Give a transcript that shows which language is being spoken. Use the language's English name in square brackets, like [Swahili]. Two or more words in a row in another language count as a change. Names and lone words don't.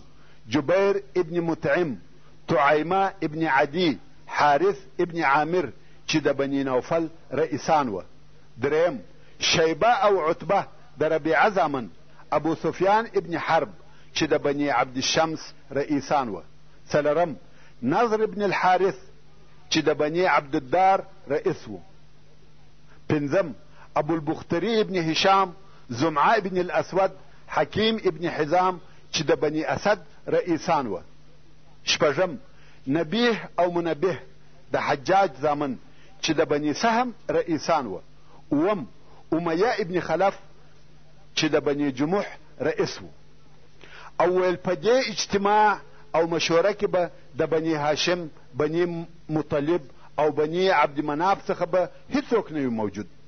[Pashto] دوهم جبیر ابن مطعم، طعیمه ابن عدی، حارث ابن عامر چې د بني نوفل رئیسان وه. دریم شیبه او عتبه د ربیعه زامن، ابو سفیان ابن حرب چې د بني عبدالشمس رئیسان وه. څلورم نضر ابن الحارث چې د بني عبدالدار رئیس و. پنځم ابو البختري ابن هشام، زمعه ابن الاسود، حکیم ابن حزام چې د بني اسد رئیسان وه. شپږم نبیه او منبه د حجاج زامن چې د بني سهم رئیسان وه. اوم امیه ابن خلف چې د بني جموح رئیس و. او ویل په دې اجتماع او مشوره کې به د بني هاشم، بني مطلب او بني عبد مناف څخه به هیڅوک نه وي موجود.